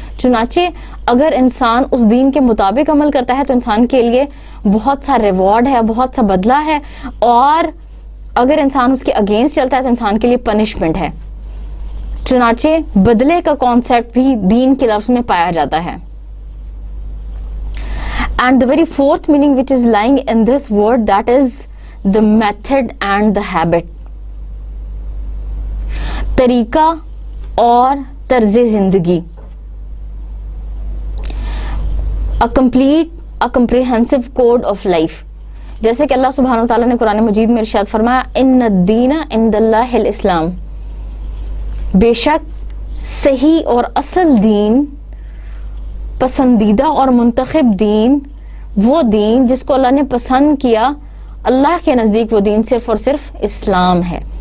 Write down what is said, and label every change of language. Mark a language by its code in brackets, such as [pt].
[ur] چنانچہ اگر انسان اس دین کے مطابق عمل کرتا ہے تو انسان کے لیے بہت سا ریوارڈ ہے, بہت سا بدلہ ہے, اور اگر انسان اس کے اگینسٹ چلتا ہے تو انسان کے لیے پنشمنٹ ہے. چنانچہ بدلے کا کانسیپٹ بھی دین کے لفظ میں پایا جاتا ہے. [en] And the very fourth meaning which is lying in this word, that is the method and the habit. [ur] طریقہ اور طرز زندگی. [en] A comprehensive code of life. [ur] جیسے کہ اللہ سبحانہ وتعالیٰ نے قرآن مجید میں ارشاد فرمایا [ar] ان الدین عند اللہ الاسلام, [ur] بے شک صحیح اور اصل دین, پسندیدہ اور منتخب دین, وہ دین جس کو اللہ نے پسند کیا, اللہ کے نزدیک وہ دین صرف اور صرف اسلام ہے.